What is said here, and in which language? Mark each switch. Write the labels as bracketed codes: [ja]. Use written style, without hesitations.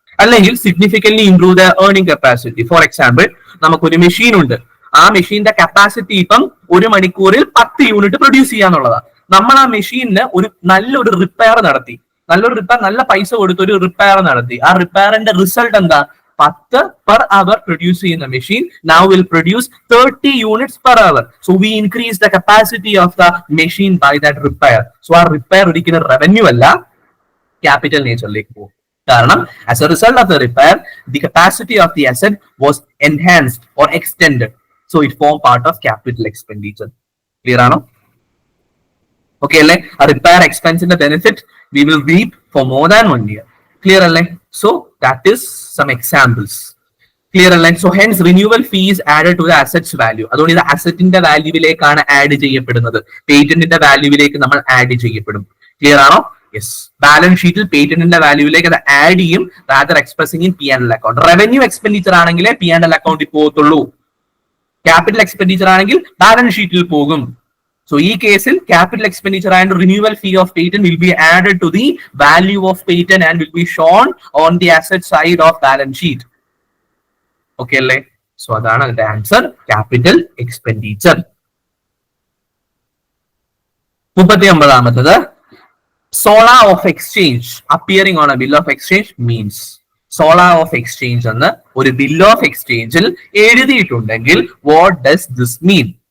[ml] അല്ലെങ്കിൽ [en] Significantly improve the earning capacity. [ml] For example, നമുക്കൊരു machine ഉണ്ട്, ആ മെഷീന്റെ കപ്പാസിറ്റി ഇപ്പം 1 മണിക്കൂറിൽ 10 യൂണിറ്റ് പ്രൊഡ്യൂസ് ചെയ്യാന്നുള്ളതാണ്. നമ്മൾ ആ മെഷീനിന് നല്ലൊരു റിപ്പയർ നടത്തി, നല്ല പൈസ കൊടുത്ത് ഒരു റിപ്പയർ നടത്തി. ആ റിപ്പയറിന്റെ റിസൾട്ട് എന്താ? [en] 10 per hour produce ചെയ്യുന്ന machine now will produce 30 units per hour. So we increase the capacity of the machine by that repair. [ml] So ആ റിപ്പയർ ഒരിക്കലും റവന്യൂ അല്ല, ക്യാപിറ്റൽ നേച്ചറിലേക്ക് പോകും. [en] കാരണം as a result of the repair, the capacity of the asset was enhanced or extended. So it form part of capital expenditure. Clear ആണോ? Okay അല്ലേ? ആ repair എക്സ്പെൻസിന്റെ benefit we will reap for more than 1 year. Clear അല്ലേ? So that is some examples. Clear അല്ലേ? So hence renewal fee is added to the assets value. [ml] അതുകൊണ്ട് ഇത് അസറ്റിന്റെ വാല്യൂവിലേക്കാണ് add ചെയ്യപ്പെടുന്നത്, പേറ്റന്റിന്റെ വാല്യൂവിലേക്ക് നമ്മൾ add ചെയ്യപ്പെടും. ക്ലിയർ ആണോ? യെസ്. ബാലൻസ് ഷീറ്റിൽ പേറ്റന്റിന്റെ വാല്യൂവിലേക്ക് അത് ആഡ് ചെയ്യും, [en] Rather expressing in P&L account. [ml] Revenue expenditure ആണെങ്കിലേ P&L അക്കൗണ്ടിൽ പോകത്തുള്ളൂ. ക്യാപിറ്റൽ എക്സ്പെൻഡിച്ചർ ആണെങ്കിൽ ബാലൻസ് ഷീറ്റിൽ പോകും. [en] So ഈ കേസിൽ capital expenditure and renewal fee of patent will be added to the value of patent and will be shown on the asset side of balance sheet. Okay അല്ലേ? [ml] So അതാണ് അതിന്റെ answer, capital expenditure. [en] 39ാമത്തത്, sola of exchange appearing on a bill of exchange means. [ml] സോളാ of exchange എന്ന് ഒരു bill of എക്സ്ചേഞ്ചിൽ എഴുതിയിട്ടുണ്ടെങ്കിൽ [en] What does this mean?